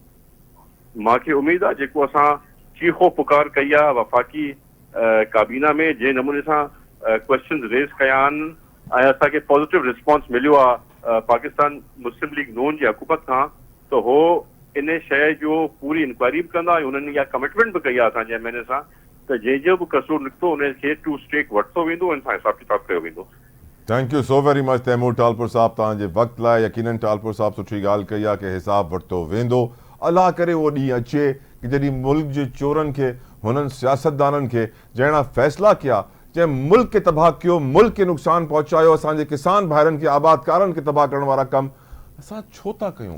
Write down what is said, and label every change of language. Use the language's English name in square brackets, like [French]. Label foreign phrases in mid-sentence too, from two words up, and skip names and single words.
[Sindhi] मूंखे उमेद आहे जेको असां चीखो पुकार कई आहे वफ़ाक़ी काबीना में, जंहिं नमूने सां [English] question raise [Sindhi] कया आहिनि ऐं असांखे [English] positive response [Sindhi] मिलियो आहे पाकिस्तान मुस्लिम लीग नून जी हुकूमत खां, त हो इन शइ जो पूरी इंक्वायरी बि कंदा ऐं हुननि इहा कमिटमेंट बि कई आहे असांजे एमएनए सां त जंहिंजो बि कसूर निकितो उनखे [English] to stake [Sindhi] वरितो वेंदो ऐं हिसाब किताब कयो वेंदो। [English] thank you so very much [Sindhi] तैमूर टालपुर साहब तव्हांजे वक़्त लाइ। यकीनन टालपुर साहब सुठी ॻाल्हि कई आहे कि हिसाब वरितो वेंदो। अल्लाह करे उहो ॾींहुं अचे कि जॾहिं मुल्क जे चोरनि खे, हुननि सियासतदाननि खे जहिड़ा फ़ैसिला कया, जंहिं मुल्क खे तबाह कयो, मुल्क खे नुक़सानु पहुचायो, असांजे किसान भाइरनि खे, आबादकारनि खे तबाह करण वारा कम असां छो था कयूं?